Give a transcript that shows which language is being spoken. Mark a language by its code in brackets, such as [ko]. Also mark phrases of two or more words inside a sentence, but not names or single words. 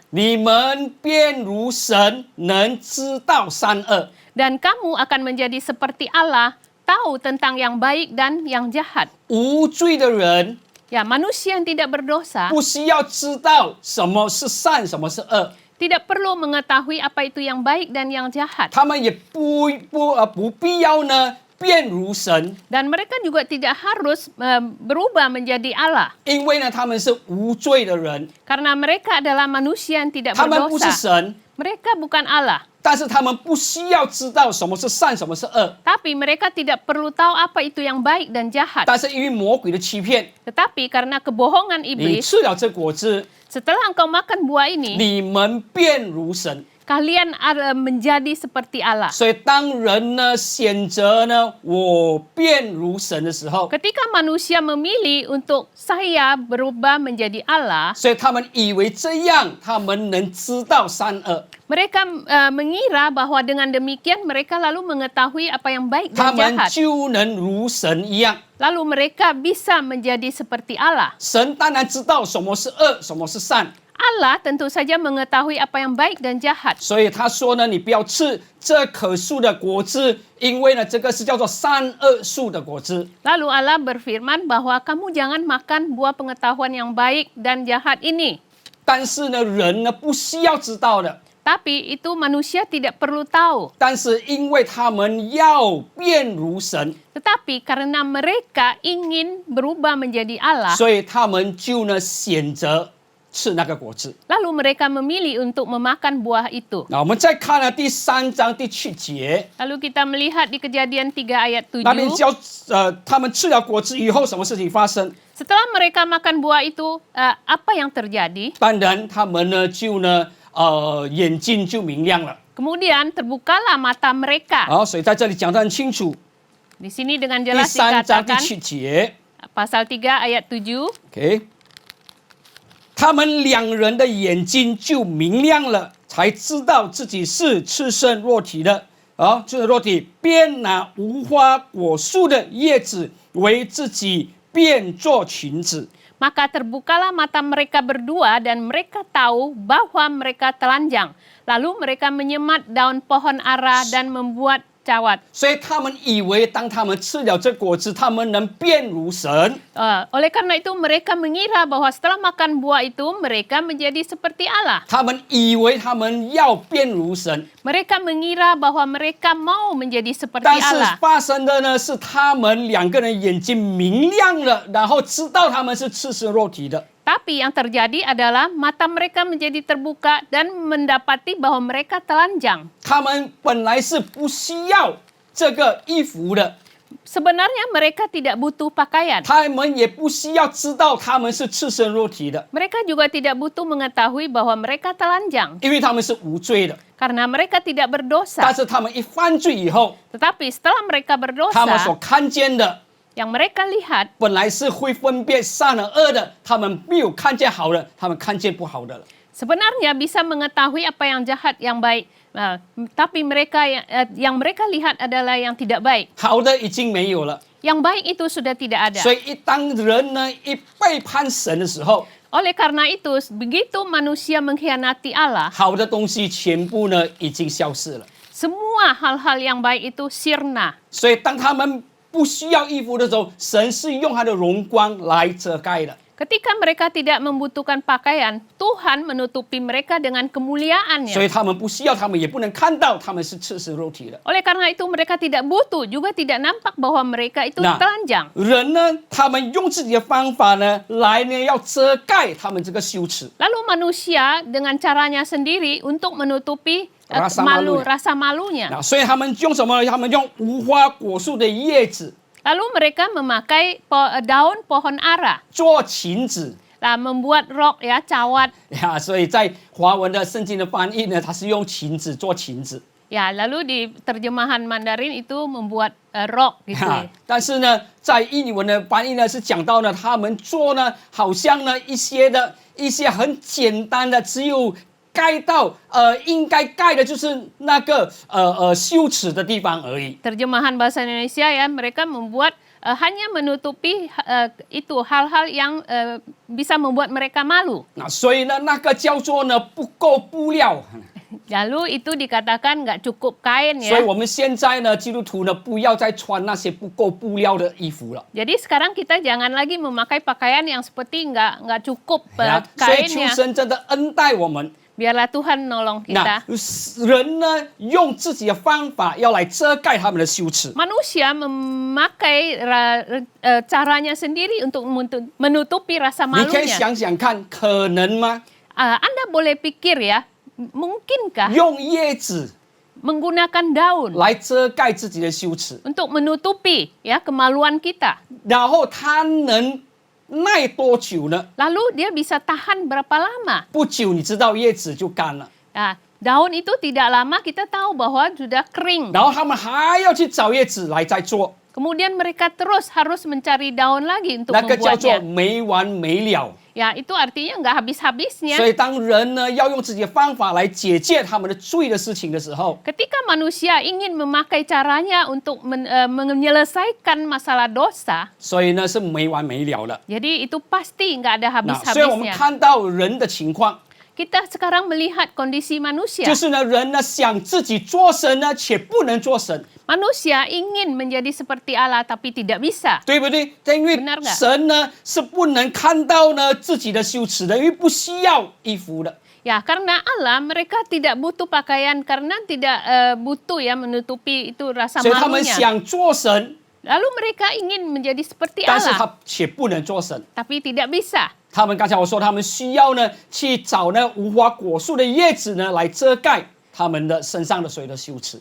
[zh] 你们便如神，能知道善恶。 [id] Dan kamu akan menjadi seperti Allah, tahu tentang yang baik dan yang jahat. [zh] 无罪的人 [id] Ya, manusia yang tidak berdosa [zh] 不需要知道什么是善，什么是恶， [id] tidak perlu mengetahui apa itu yang baik dan yang jahat. [zh] 他们也不必要呢变如神， [id] Dan mereka juga tidak harus berubah menjadi Allah. [zh] 因为呢他们是无罪的人， [id] Karena mereka adalah manusia yang tidak [zh] 他们不是 [id] berdosa. [zh] 神， [id] Mereka bukan Allah. [zh] 但是他们不需要知道什么是善，什么是恶。 [id] Tapi mereka tidak perlu tahu apa itu yang baik dan jahat. [zh] 但是因为魔鬼的欺骗， [id] Tetapi karena kebohongan [zh] 你 [id] iblis, [zh] 吃了这果子， [id] setelah engkau makan buah ini, [zh] 你们变如神。 [id] kalian menjadi seperti Allah. [zh] 所以当人呢选择呢我变如神的时候， [id] Ketika manusia memilih untuk saya berubah menjadi Allah, [zh] 所以他们以为这样他们能知道善恶， [id] mereka mengira bahwa dengan demikian mereka lalu mengetahui apa yang baik [zh] 他 [id] dan [zh] 们 [id] jahat. [zh] 就能如神一样。 [id] Lalu mereka bisa menjadi seperti Allah. [zh] 神当然知道什么是恶，什么是善， [id] Allah tentu saja mengetahui apa yang baik dan jahat. [zh] 所以他说呢，你不要吃这棵树的果子，因为呢，这个是叫做善恶树的果子。 [id] Lalu Allah berfirman bahwa kamu jangan makan buah pengetahuan yang baik dan jahat ini. [zh] 但是呢，人呢不需要知道的， [id] Tapi itu manusia tidak perlu tahu. [zh] 但是因为他们要变如神， [id] Tetapi karena mereka ingin berubah menjadi Allah, [zh] 所以他们就呢选择吃那个果子。 [id] lalu mereka memilih untuk memakan buah itu. [zh] 那我们再看呢第3章第7节， [id] Lalu kita melihat di Kejadian 3 ayat 7. [zh] 那边教他们吃了果子以后，什么事情发生？ [id] Setelah mereka makan buah itu, apa yang terjadi? [zh] 当然，他们呢就呢眼睛就明亮了。 [id] Kemudian terbukalah mata mereka. [zh] 好，所以在这里讲得很清楚， [id] Di sini dengan [zh] 第 [id] jelas [zh] 3 章第 [id] dikatakan, [zh] 7节 [id] pasal 3 ayat 7, [zh] ，OK， 他们两人的眼睛就明亮了，才知道自己是赤身裸体的。好，赤身裸体，便拿无花果树的叶子为自己变作裙子。 [id] maka terbukalah mata mereka berdua dan mereka tahu bahwa mereka telanjang. Lalu mereka menyemat daun pohon ara dan membuat cawat. [zh] 所以他们以为，当他们吃了这果子，他们能变如神。 [id] Oleh karena itu mereka mengira bahwa setelah makan buah itu mereka menjadi seperti Allah. [zh] 他们以为他们要变如神， [id] Mereka mengira bahwa mereka mau menjadi seperti [zh] 但是 [id] Allah. [zh] 发生的呢是他们两个人眼睛明亮了，然后知道他们是赤身肉体的。 [id] Tapi yang terjadi adalah mata mereka menjadi terbuka dan mendapati bahwa mereka telanjang. [zh] 他们本来是不需要这个衣服的， [id] Sebenarnya mereka tidak butuh pakaian. [zh] 他们也不需要知道他们是赤身肉体的， [id] Mereka juga tidak butuh mengetahui bahwa mereka telanjang. [zh] 因为他们是无罪的。 [id] Karena mereka tidak [zh] 但 [id] berdosa. [zh] 是他们一犯罪以后， [id] Tetapi setelah mereka [zh] 他们所 [id] berdosa, [zh] 看见的 [id] yang mereka lihat [zh] 本来是会分辨善和恶的，他们没有看见好的，他们看见不好的了。 [id] sebenarnya bisa mengetahui apa yang jahat, yang baik. Tapi mereka yang mereka lihat adalah yang tidak baik. [zh] 好的已经没有了， [id] Yang baik itu sudah tidak ada. [zh] 所以当人呢一背叛神的时候， [id] Oleh karena itu, begitu manusia mengkhianati Allah, [zh] 好的东西全部呢已经消失了。 [id] semua hal-hal yang baik itu sirna. [zh] 所以当他们不需要衣服的时候，神是用他的荣光来遮盖的。 [id] Ketika mereka tidak membutuhkan pakaian, Tuhan menutupi mereka dengan [zh] 所 [id] kemuliaannya. [zh] 以他们不需要，他们也不能看到他们是赤身肉体的。 [id] Oleh karena itu mereka tidak butuh, juga tidak nampak bahwa mereka itu [zh] 那 [id] telanjang. [zh] 人呢，他们用自己的方法呢，来呢要遮盖他们这个羞耻。 [id] Lalu manusia dengan caranya sendiri untuk menutupi Rasa malunya. rasa malunya. [zh] 那所以他们用什么呢？他们用无花果树的叶子 [id] Lalu mereka memakai daun pohon ara, [zh] 做裙子 [id] membuat rok ya, cawat. 呀。 [zh] 所以在华文的圣经的翻译呢，它是用裙子做裙子。 [id] Ya, lalu di terjemahan Mandarin itu membuat rok gitu 哈 ya. [zh] 但是呢，在印尼文的翻译呢是讲到呢，他们做呢，好像呢一些很简单的，只有盖到应该盖的就是那个羞耻的地方而已。 [id] Terjemahan bahasa Indonesia ya, mereka membuat hanya menutupi itu hal-hal yang bisa membuat mereka malu. [zh] 那所以呢，那个叫做呢不够布料。 [id] Lalu itu dikatakan nggak cukup kain [zh] 所以 [id] ya. [zh] 我们现在呢，基督徒呢不要再穿那些不够布料的衣服了。 [id] Jadi sekarang kita jangan lagi memakai pakaian yang seperti nggak cukup [zh] 呀，所以求 [id] kainnya. [zh] 神真的恩待我们。 [id] Biarlah Tuhan nolong [zh] 那 [id] kita. [zh] 人呢，用自己的方法要来遮盖他们的羞耻。 [id] Manusia memakai caranya sendiri untuk menutupi rasa [zh] 你可以 [id] malunya. [zh] 想想看，可能吗？ [id] Anda boleh pikir ya, mungkinkah [zh] 用叶子 [id] menggunakan daun [zh] 来遮盖自己的羞耻， [id] untuk menutupi ya kemaluan kita? [zh] 然后它能耐多久呢？ [id] Lalu dia bisa tahan berapa lama? [zh] 不久，你知道叶子就干了， [id] Nah, daun itu tidak lama kita tahu bahwa sudah kering. [zh] 然后他们还要去找叶子来再做， [id] Kemudian mereka terus harus mencari daun lagi untuk [zh] 那个叫做 [id] membuatnya. [zh] 没完没了。 [id] Ya, itu artinya nggak [zh] 所 [id] habis-habisnya. [zh] 以，当人呢要用自己的方法来解决他们的罪的事情的时候， [id] Ketika manusia ingin memakai caranya untuk menyelesaikan masalah dosa, [zh] 所以呢是没完没了的。 [id] jadi itu pasti nggak ada [zh] 那所以我们 [id] habis-habisnya. [zh] 看到人的情况， [id] Kita sekarang melihat kondisi manusia. [zh] 就是呢人呢想自己做神呢，且不能做神。 [id] Manusia ingin menjadi seperti Allah tapi tidak bisa. [zh] 对不对？因为 [id] Benar nggak? [zh] 神呢是不能看到呢自己的羞耻的，因为不需要衣服的。 [id] Ya, karena Allah mereka tidak butuh pakaian karena tidak butuh ya menutupi itu rasa [zh] 所以他们 [id] malunya. [zh] 想做神， [id] Lalu mereka ingin menjadi seperti [zh] 但是 [id] Allah [zh] 他却不能做神。 [id] tapi tidak bisa. [zh] 他们刚才我说，他们需要呢去找呢无花果树的叶子呢来遮盖他们的身上的所有的羞耻。